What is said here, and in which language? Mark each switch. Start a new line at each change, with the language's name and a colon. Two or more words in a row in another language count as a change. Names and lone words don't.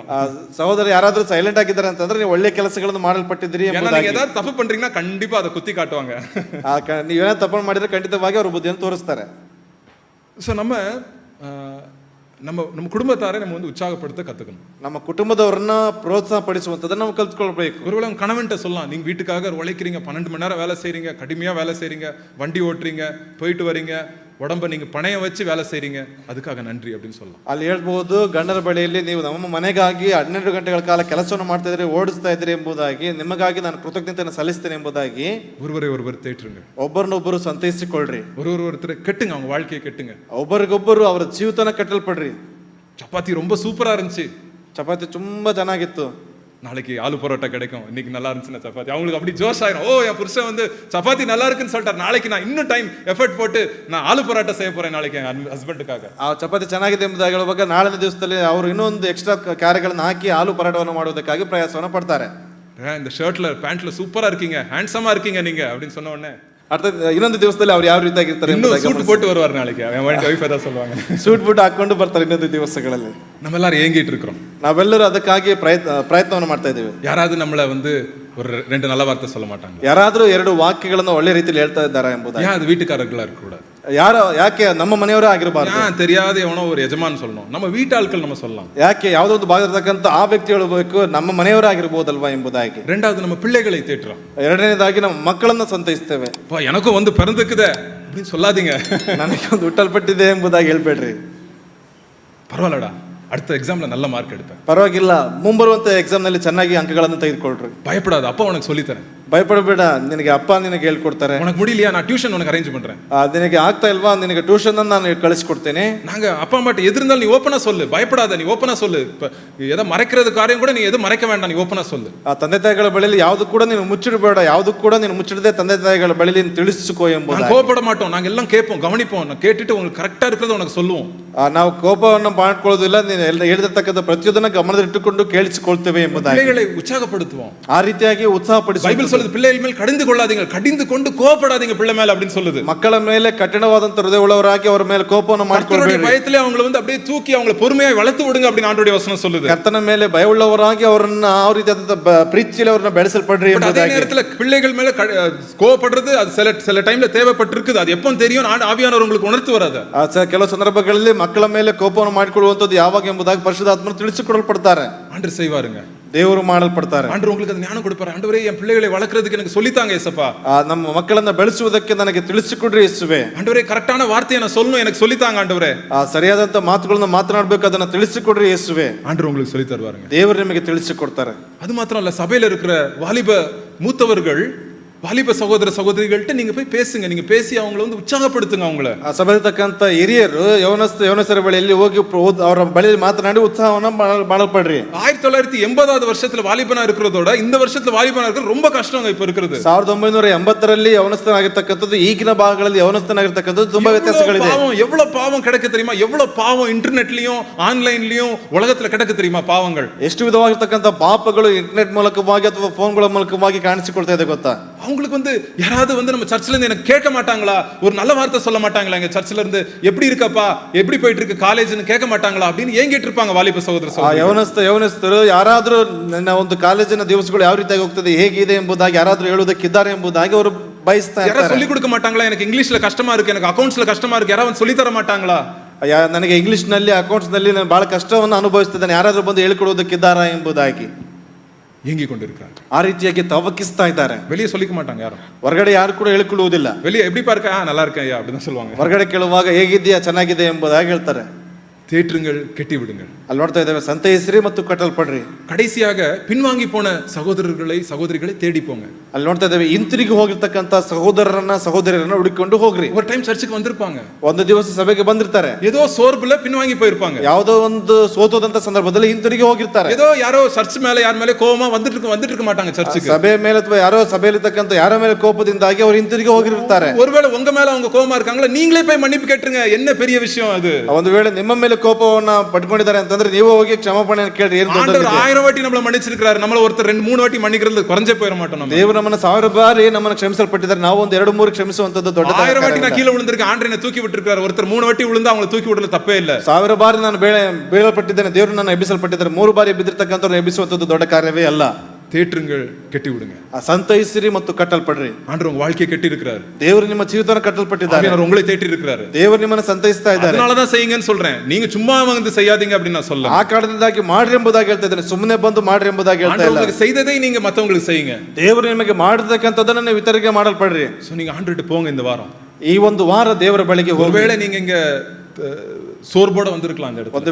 Kannada: ಸಹೋದರ ಯಾರಾದ್ರೂ ಸೈಲೆಂಟ್ ಆಗಿದ್ದಾರೆ ಅಂತಂದ್ರೆ ನೀವು ಒಳ್ಳೆ ಕೆಲಸಗಳನ್ನು ಮಾಡಲ್ಪಟ್ಟಿದ್ದೀರಿ ಎಂಬುದಾಗಿ.
Tamil: நீங்க ஏதாவது தப்பு பண்றீங்கன்னா கண்டிப்பா அதை குத்தி காட்டுவாங்க.
Kannada: ನೀವೇನೋ ತಪ್ಪು ಮಾಡಿದ್ರೆ ಖಂಡಿತವಾಗಿ ಅವರು ಬುದ್ಧಿಯನ್ನು ತೋರಿಸ್ತಾರೆ.
Tamil: ஸோ நம்ம குடும்பத்தாரை நம்ம வந்து உற்சாகப்படுத்த கத்துக்கணும்.
Kannada: ನಮ್ಮ ಕುಟುಂಬದವರನ್ನ ಪ್ರೋತ್ಸಾಹ ಪಡಿಸುವಂತದನ್ನ ನಾವು ಕಲ್ತ್ಕೊಳ್ಬೇಕು.
Tamil: ஒருவேளை உங்க கணவன்ட்ட சொல்லலாம், நீங்க வீட்டுக்காக உழைக்கிறீங்க, 12 மணி நேரம் வேலை செய்றீங்க, கடுமையா வேலை செய்றீங்க, வண்டி ஓட்டுறீங்க, போயிட்டு வரீங்க, உடம்ப நீங்க பணையம் வச்சு வேலை செய்றீங்க, அதுக்காக நன்றி அப்படின்னு சொல்லலாம்.
Kannada: ಅಲ್ಲಿ ಹೇಳ್ಬಹುದು, ಗಂಡರ ಬಳಿಯಲ್ಲಿ ನೀವು ನಮ್ಮ ಮನೆಗಾಗಿ 12 ಗಂಟೆಗಳ ಕಾಲ ಕೆಲಸವನ್ನು ಮಾಡ್ತಾ ಇದ್ರಿ, ಓಡಿಸ್ತಾ ಇದ್ರಿ ಎಂಬುದಾಗಿ, ನಿಮಗಾಗಿ ನಾನು ಕೃತಜ್ಞತೆಯನ್ನು ಸಲ್ಲಿಸ್ತೇನೆ ಎಂಬುದಾಗಿ.
Tamil: ஒருவரை தேற்றுங்க,
Kannada: ಒಬ್ಬರನ್ನೊಬ್ಬರು ಸಂತೈಸಿಕೊಳ್ಳ್ರಿ,
Tamil: ஒருத்தரை கெட்டுங்க, அவங்க வாழ்க்கையை கெட்டுங்க.
Kannada: ಒಬ್ಬರಿಗೊಬ್ಬರು ಅವರ ಜೀವಿತನ ಕಟ್ಟಲ್ಪಡ್ರಿ.
Tamil: சப்பாத்தி ரொம்ப சூப்பரா இருந்துச்சு,
Kannada: ಚಪಾತಿ ತುಂಬಾ ಚೆನ್ನಾಗಿತ್ತು,
Tamil: நாளைக்கு ஆலு பரோட்டா கிடைக்கும், இன்னைக்கு நல்லா இருந்துச்சுன்னா சப்பாத்தி, அவங்களுக்கு அப்படி ஜோஷ் ஆயிரும். ஓ, என் புருஷன் வந்து சப்பாத்தி நல்லா இருக்குன்னு சொல்லிட்டார், நாளைக்கு நான் இன்னும்
English: time effort
Tamil: போட்டு நான் ஆலு பரோட்டா செய்ய போறேன் நாளைக்கு என் ஹஸ்பண்டுக்காக.
Kannada: ಆ ಚಪಾತಿ ಚೆನ್ನಾಗಿದೆ ಎಂಬುದಾಗಿ ಹೇಳುವಾಗ ನಾಳಿನ ದಿವಸದಲ್ಲಿ ಅವರು ಇನ್ನೊಂದು ಎಕ್ಸ್ಟ್ರಾ ಕಾರ್ಯಗಳನ್ನು ಹಾಕಿ ಆಲೂ ಪರಾಟವನ್ನು ಮಾಡುವುದಕ್ಕಾಗಿ ಪ್ರಯಾಸವನ್ನು ಪಡ್ತಾರೆ.
Tamil: இந்த ஷர்ட்ல பேண்ட்ல சூப்பரா இருக்கீங்க, ஹேண்ட்ஸமா இருக்கீங்க நீங்க அப்படின்னு சொன்ன உடனே
Kannada: ಅರ್ಥಾತ್ ಇನ್ನೊಂದು ದಿವಸದಲ್ಲಿ ಅವ್ರು ಯಾವ ರೀತಿಯಾಗಿ ಇರ್ತಾರೆ,
Tamil: சூட் போட்டு வருவார் நாளைக்கு, என் வைஃப் ஏதாவது சொல்லுவாங்க,
English: suit boot
Kannada: ಹಾಕೊಂಡು ಬರ್ತಾರೆ ಇನ್ನೊಂದು ದಿವಸಗಳಲ್ಲಿ.
Tamil: நம்ம எல்லாரும் ஏங்கிட்டு இருக்கிறோம்,
Kannada: ನಾವೆಲ್ಲರೂ ಅದಕ್ಕಾಗಿ ಪ್ರಯತ್ನವನ್ನು ಮಾಡ್ತಾ ಇದ್ದೀವಿ.
Tamil: யாராவது நம்மள வந்து ஒரு 2 நல்ல வார்த்தை சொல்ல மாட்டாங்க,
Kannada: ಯಾರಾದ್ರೂ 2 ವಾಕ್ಯಗಳನ್ನು ಒಳ್ಳೆ ರೀತಿಯಲ್ಲಿ ಹೇಳ್ತಾ ಇದ್ದಾರೆ ಎಂಬುದಾಗಿ.
Tamil: ஏன் அது வீட்டுக்காரர்களா இருக்க கூடாது?
Kannada: ಯಾಕೆ ನಮ್ಮ ಮನೆಯವರೇ ಆಗಿರಬಾರ್ದು?
Tamil: தெரியாத ಎವನೋ ஒரு ಯಜಮಾನ್ சொல்லணும், நம்ம வீட்டாட்கள் நம்ம சொல்லலாம்.
Kannada: ಯಾಕೆ ಯಾವುದೋ ಒಂದು ಭಾಗದಕ್ಕಂತ ಆ ವ್ಯಕ್ತಿ ಹೇಳಬೇಕು, ನಮ್ಮ ಮನೆಯವರೇ ಆಗಿರಬಹುದಲ್ವಾ ಎಂಬುದಾಗಿ.
Tamil: ரெண்டாவது நம்ம பிள்ளைகளை தேற்றுறோம்,
Kannada: ಎರಡನೇದಾಗಿ ನಮ್ಮ ಮಕ್ಕಳನ್ನ ಸಂತೈಸ್ತೇವೆ.
Tamil: எனக்கும் வந்து பிறந்துக்குதே அப்படின்னு சொல்லாதீங்க,
Kannada: ನನಗೆ ಒಂದು ಹುಟ್ಟಲ್ಪಟ್ಟಿದೆ ಎಂಬುದಾಗಿ ಹೇಳ್ಬೇಡ್ರಿ.
Tamil: பரவாயில்லடா, அடுத்த எக்ஸாம்ல நல்ல மார்க் எடுப்பேன்,
Kannada: ಪರವಾಗಿಲ್ಲ, ಮುಂಬರುವಂತ ಎಕ್ಸಾಮ್ ನಲ್ಲಿ ಚೆನ್ನಾಗಿ ಅಂಕಗಳನ್ನು ತೆಗೆದುಕೊಳ್ಳ್ರಿ.
Tamil: பயப்படாத, அப்பா உனக்கு சொல்லித்தரேன்,
Kannada: ಭಯಪಡಬೇಡ, ನಿನಗೆ ಅಪ್ಪ ನಿನಗೆ ಹೇಳ್ಕೊಡ್ತಾರೆ.
Tamil: உனக்கு முடியலையா, நான் டியூஷன் உனக்கு அரேஞ்ச் பண்றேன்.
Kannada: ನಿನಗೆ ಆಗ್ತಾ ಇಲ್ವಾ, ನಿನಗೆ ಟ್ಯೂಷನ್ ಅನ್ನು ನಾನು ಕಳಿಸಿಕೊಡ್ತೇನೆ.
Tamil: நாங்க அப்பா அம்மாட்ட எது இருந்தாலும் நீ ஓப்பனா சொல்லு, பயப்படாத, நீ ஓப்பனா சொல்லு. எதை மறைக்கிறது காரியம் கூட நீ எது மறைக்க வேண்டாம், நீ ஓப்பனா சொல்லு.
Kannada: ಆ ತಂದೆ ತಾಯಿಗಳ ಬಳಿಯಲ್ಲಿ ಯಾವುದು ಕೂಡ ನೀನು ಮುಚ್ಚಿಡಬೇಡ, ಯಾವುದು ಕೂಡ ನೀನು ಮುಚ್ಚಿಡದೆ ತಂದೆ ತಾಯಿಗಳ ಬಳಿಯಲ್ಲಿ ನೀನು ತಿಳಿಸಿಕೋ ಎಂಬುದಾಗಿ.
Tamil: கோபப்பட மாட்டோம், நாங்க எல்லாம் கேட்போம், கவனிப்போம், நான் கேட்டுட்டு உங்களுக்கு கரெக்டா இருக்கிறத உனக்கு சொல்லுவோம்.
Kannada: ನಾವು ಕೋಪವನ್ನು ಮಾಡ್ಕೊಳ್ಳೋದಿಲ್ಲ, ನೀನು ಹೇಳಿರ್ತಕ್ಕಂಥ ಪ್ರತಿಯೊಂದನ್ನು ಗಮನದಲ್ಲಿಟ್ಟುಕೊಂಡು ಕೇಳಿಸಿಕೊಳ್ತೇವೆ ಎಂಬುದಾಗಿ.
Tamil: பிள்ளைகளை உற்சாகப்படுத்துவோம்.
Kannada: ಆ ರೀತಿಯಾಗಿ ಉತ್ಸಾಹಪಡಿಸಿ.
Tamil: பைபிள் சொல்லுது பிள்ளைகள் மேல் கடிந்து கொள்ளாதீங்க, கடிந்து கொண்டு கோபப்படாதீங்க பிள்ளை மேல அப்படின்னு சொல்லுது.
Kannada: ಮಕ್ಕಳ ಮೇಲೆ ಕಠಿಣವಾದಂತ ಹೃದಯ ಉಳ್ಳವರಾಗಿ ಅವರ ಮೇಲೆ ಕೋಪವನ್ನು
Tamil: கர்த்தருடைய
Kannada: ಮಾಡಿಕೊಳ್ಳಬೇಡಿ.
Tamil: பயத்திலே அவங்களை வந்து அப்படியே தூக்கி அவங்களை பொறுமையா வளர்த்து விடுங்க அப்படின்னு ஆண்டவருடைய வசனம் சொல்லுது.
Kannada: ಕರ್ತನ ಮೇಲೆ ಭಯವುಳ್ಳವರಾಗಿ ಅವರನ್ನ ಆ ರೀತಿಯಾದಂತ ಪ್ರೀತಿಯಲ್ಲಿ ಅವರನ್ನ ಬೆಳೆಸಲ್ಪಡ್ರಿ
Tamil: அதே
Kannada: ಎಂಬುದಾಗಿ.
Tamil: நேரத்துல பிள்ளைகள் மேல கோபப்படுறது அது சில டைம்ல தேவைப்பட்டிருக்குது. அது எப்போ தெரியும், ஆவியானவர் உங்களுக்கு உணர்த்து வராது.
Kannada: ಕೆಲವು ಸಂದರ್ಭಗಳಲ್ಲಿ ಮಕ್ಕಳ ಮೇಲೆ ಕೋಪವನ್ನು ಮಾಡಿಕೊಳ್ಳುವಂತದ್ದು ಯಾವಾಗ ಎಂಬುದಾಗಿ ಪರಿಶುದ್ಧಾತ್ಮರು ತಿಳಿಸಿಕೊಡಲ್ಪಡ್ತಾರೆ.
Tamil: ஆண்டவர் செய்வாருங்க,
Kannada: ದೇವರು ಮಾಡಲ್ಪಡ್ತಾರೆ.
Tamil: ஆண்டவர் உங்களுக்கு அது ஞானம் கொடுப்பாரு. ஆண்டவரே என் பிள்ளைகளை வளர்க்கறதுக்கு எனக்கு சொல்லித்தாங்க ஏசப்பா.
Kannada: ನಮ್ಮ ಮಕ್ಕಳನ್ನ ಬೆಳೆಸುವುದಕ್ಕೆ ನನಗೆ ತಿಳಿಸಿಕೊಡ್ರಿ ಯೇಸುವೆ.
Tamil: ஆண்டவரே கரெக்டான வார்த்தையை நான் சொல்லணும், எனக்கு சொல்லித்தாங்க ஆண்டவரே.
Kannada: ಸರಿಯಾದಂತ ಮಾತುಗಳನ್ನ ಮಾತನಾಡಬೇಕು, ಅದನ್ನ ತಿಳಿಸಿಕೊಡ್ರಿ ಯೇಸುವೆ.
Tamil: ஆண்டவர் உங்களுக்கு சொல்லி தருவாருங்க.
Kannada: ದೇವರು ನಿಮಗೆ ತಿಳಿಸಿಕೊಡ್ತಾರೆ.
Tamil: அது மாத்திரம் இல்ல, சபையில இருக்கிற வாலிப மூத்தவர்கள், வாலிப சகோதர சகோதரிகள்ட்ட நீங்க போய் பேசுங்க. நீங்க பேசி அவங்களை வந்து உற்சாகப்படுத்துங்க. அவங்கள
Kannada: ಸಭೆಯಲ್ಲಿರ್ತಕ್ಕಂಥ ಹಿರಿಯರು ಯವನಸ್ಥರ ಬಳಿಯಲ್ಲಿ ಹೋಗಿ ಅವರ ಬಳಿಯಲ್ಲಿ ಮಾತನಾಡಿ ಉತ್ಸಾಹವನ್ನ ಮಾಡಲ್ಪಡ್ರಿ.
Tamil: 1980வது வருஷத்துல வாலிபனா இருக்கிறதோட இந்த வருஷத்துல வாலிபனா இருக்கிறது ரொம்ப கஷ்டங்க இப்ப இருக்கிறது.
Kannada: 1980ರಲ್ಲಿ ಯವನಸ್ಥನಾಗಿರ್ತಕ್ಕಂಥದ್ದು ಈಗಿನ ಭಾಗಗಳಲ್ಲಿ ಯವನಸ್ಥನಾಗಿರ್ತಕ್ಕಂಥದ್ದು ತುಂಬಾ ವ್ಯತ್ಯಾಸಗಳಿದೆ.
Tamil: எவ்வளவு பாவம் கிடக்கு தெரியுமா? எவ்வளவு பாவம் இன்டர்நெட்லயும் ஆன்லைன்லயும் உலகத்துல கிடக்கு தெரியுமா? பாவங்கள்
Kannada: ಎಷ್ಟು ವಿಧವಾಗಿರ್ತಕ್ಕಂಥ ಪಾಪಗಳು ಇಂಟರ್ನೆಟ್ ಮೂಲಕವಾಗಿ ಅಥವಾ ಫೋನ್ಗಳ ಮೂಲಕವಾಗಿ ಕಾಣಿಸಿಕೊಳ್ತಾ ಇದೆ ಗೊತ್ತಾ?
Tamil: அவங்களுக்கு வந்து யாராவது வந்து நம்ம சர்ச்சில இருந்து எனக்கு கேட்க மாட்டாங்களா? ஒரு நல்ல வார்த்தை சொல்ல மாட்டாங்களா? எங்க சர்ச்சில இருந்து எப்படி இருக்கப்பா, எப்படி போயிட்டு இருக்கு காலேஜ்னு கேட்க மாட்டாங்களா அப்படின்னு ஏங்கிட்டு இருப்பாங்க வாலிப சகோதர சகோதரி.
Kannada: ಯವನಸ್ಥರು ಯಾರಾದ್ರೂ ನನ್ನ ಒಂದು ಕಾಲೇಜಿನ ದಿವಸಗಳು ಯಾವ ರೀತಿಯಾಗಿ ಹೋಗ್ತದೆ, ಹೇಗಿದೆ ಎಂಬುದಾಗಿ ಯಾರಾದ್ರೂ ಹೇಳುವುದಕ್ಕಿದ್ದಾರೆ ಎಂಬುದಾಗಿ ಅವರು ಬಯಸ್ತಾ ಯಾರು ಇರ್ತಾರೆ.
Tamil: சொல்லி கொடுக்க மாட்டாங்களா? எனக்கு இங்கிலீஷ்ல கஷ்டமா இருக்கு, எனக்கு அக்கவுண்ட்ஸ்ல கஷ்டமா இருக்கு, யாராவது சொல்லி தர மாட்டாங்களா?
Kannada: ನನಗೆ ಇಂಗ್ಲಿಷ್ ನಲ್ಲಿ ಅಕೌಂಟ್ಸ್ ನಲ್ಲಿ ನಾನು ಬಹಳ ಕಷ್ಟವನ್ನು ಅನುಭವಿಸ್ತಿದ್ದೇನೆ, ಯಾರಾದ್ರೂ ಬಂದು ಹೇಳಿಕೊಡುವುದಕ್ಕಿದ್ದಾರಾ ಎಂಬುದಾಗಿ
Tamil: ஏங்கி கொண்டிருக்காங்க.
Kannada: ಆ ರೀತಿಯಾಗಿ ತವಕಿಸ್ತಾ ಇದ್ದಾರೆ.
Tamil: வெளியே சொல்லிக்க மாட்டாங்க யாரும்.
Kannada: ಹೊರಗಡೆ ಯಾರು ಕೂಡ ಹೇಳಿಕೊಳ್ಳುವುದಿಲ್ಲ.
Tamil: வெளியே எப்படி பார்க்க நல்லா இருக்கேன் ஐயா அப்படின்னு சொல்லுவாங்க.
Kannada: ಹೊರಗಡೆ ಕೇಳುವಾಗ ಹೇಗಿದ್ದೀಯಾ, ಚೆನ್ನಾಗಿದೆ ಎಂಬುದಾಗಿ ಹೇಳ್ತಾರೆ.
Tamil: தேற்றுங்கள், கெட்டி விடுங்கள்.
Kannada: ಅಲ್ಲಿ ನೋಡ್ತಾ ಇದ್ದೇವೆ, ಸಂತೈಸ್ರಿ ಮತ್ತು ಕಟ್ಟಲ್ಪಡ್ರಿ.
Tamil: கடைசியாக பின்வாங்கி போன சகோதரிகளை தேடி போங்க.
Kannada: ಅಲ್ಲಿ ನೋಡ್ತಾ ಇದ್ದೇವೆ, ಹಿಂತಿರುಗಿ ಹೋಗಿರ್ತಕ್ಕಂಥ ಸಹೋದರರನ್ನ ಹುಡುಕಿಕೊಂಡು ಹೋಗ್ರಿ.
Tamil: ஒரு டைம் சர்ச்சுக்கு வந்திருப்பாங்க,
Kannada: ಒಂದು ದಿವಸ ಸಭೆಗೆ ಬಂದಿರ್ತಾರೆ,
Tamil: ஏதோ சோர்வுல பின்வாங்கி போயிருப்பாங்க,
Kannada: ಯಾವುದೋ ಒಂದು ಸೋತೋದಂತ ಸಂದರ್ಭದಲ್ಲಿ ಹಿಂತಿರುಗಿ ಹೋಗಿರ್ತಾರೆ.
Tamil: ஏதோ யாரோ சர்ச் மேல யார் மேல கோவமா வந்துட்டு இருக்க மாட்டாங்க சர்ச்சுக்கு.
Kannada: ಸಭೆ ಮೇಲೆ ಅಥವಾ ಯಾರೋ ಸಭೆಯಲ್ಲಿರ್ತಕ್ಕಂಥ ಯಾರ ಮೇಲೆ ಕೋಪದಿಂದಾಗಿ ಅವರು ಹಿಂತಿರುಗಿ ಹೋಗಿರ್ತಾರೆ.
Tamil: ஒருவேளை உங்க மேல அவங்க கோவமா இருக்காங்களா, நீங்களே போய் மன்னிப்பு கேட்டுருங்க. என்ன பெரிய விஷயம் அது?
Kannada: ಒಂದು ವೇಳೆ ನಿಮ್ಮ ಮೇಲೆ ಕೋಪವನ್ನ ಪಡ್ಕೊಂಡಿದ್ದಾರೆ ಅಂತಂದ್ರೆ ನೀವು ಹೋಗಿ ಕ್ಷಮಾಪಣೆ ಕೇಳ್ರಿ. ಏನು
Tamil: ஆண்டவர் 1000 வாட்டி நம்மள மன்னிச்சிருக்காரு, நம்மள ஒருத்தர் 2-3 வாட்டி மன்னிக்கிறது குறைஞ்சே போயிட மாட்டோம் நம்ம.
Kannada: ದೇವರು ನಮ್ಮನ್ನ 1000 ಬಾರಿ ನಮ್ಮನ್ನ ಕ್ಷಮಿಸಲ್ಪಟ್ಟಿದ್ದಾರೆ, ನಾವು ಒಂದು 2-3 ಕ್ಷಮಿಸುವಂತದ್ದು ದೊಡ್ಡ
Tamil: 1000 வாட்டி நான் கீழ விழுந்திருக்கேன், ஆண்டவர் என்ன தூக்கி விட்டுருக்காரு. ஒருத்தர் 3 வாட்டி விழுந்தா அவங்களை தூக்கி விடல தப்பே இல்ல.
Kannada: 1000 ಬಾರಿ ನಾನು ಬೀಳಲ್ಪಟ್ಟಿದ್ದೇನೆ, ದೇವರು ನನ್ನ ಎಬ್ಬಿಸಲ್ಪಟ್ಟಿದ್ದಾರೆ. 3 ಬಾರಿ ಬಿದ್ದಿರ್ತಕ್ಕಂಥವ್ರನ್ನ ಎಬ್ಬಿಸುವಂತದ್ದು ದೊಡ್ಡ ಕಾರ್ಯವೇ ಅಲ್ಲ.
Tamil: தேற்றுங்கள், கெட்டி விடுங்க.
Kannada: ಸಂತೈಸಿರಿ ಮತ್ತು ಕಟ್ಟಲ್ಪಡ್ರಿ.
Tamil: ஆண்டவர் உங்க வாழ்க்கையை கெட்டி இருக்கிறாரு.
Kannada: ದೇವರು ನಿಮ್ಮ ಜೀವಿತವನ್ನು ಕಟ್ಟಲ್ಪಟ್ಟಿದ್ದಾರೆ.
Tamil: ஆண்டவர் உங்களை தேற்றி இருக்கிறாரு.
Kannada: ದೇವರು ನಿಮ್ಮನ್ನು ಸಂತೈಸ್ತಾ ಇದ್ದಾರೆ.
Tamil: அதனால தான் செய்யுங்கன்னு சொல்றேன். நீங்க சும்மா வந்து செய்யாதீங்க அப்படி நான் சொல்ல.
Kannada: ಆ ಕಾರಣದಿಂದಾಗಿ ಮಾಡ್ರಿ ಎಂಬುದಾಗಿ ಹೇಳ್ತಾ ಇದ್ದೇನೆ, ಸುಮ್ಮನೆ ಬಂದು ಮಾಡ್ರಿ ಎಂಬುದಾಗಿ ಹೇಳ್ತಾ ಇಲ್ಲ.
Tamil: ஆண்டவர் செய்ததை நீங்க மத்தவங்களுக்கு செய்யுங்க.
Kannada: ದೇವರು ನಿಮಗೆ ಮಾಡಿರ್ತಕ್ಕಂಥದ್ದನ್ನ ನೀವು ಇತರರಿಗೆ ಮಾಡಲ್ಪಡ್ರಿ.
Tamil: சோ நீங்க ஆண்டவர்ட்ட போங்க இந்த வாரம்.
Kannada: ಈ ಒಂದು ವಾರ ದೇವರ ಬಳಿಗೆ ಹೋಗಿ.
Tamil: ஒருவேளை நீங்க இங்க சோர்வோட வந்திருக்கலாம் அந்த இடத்துல.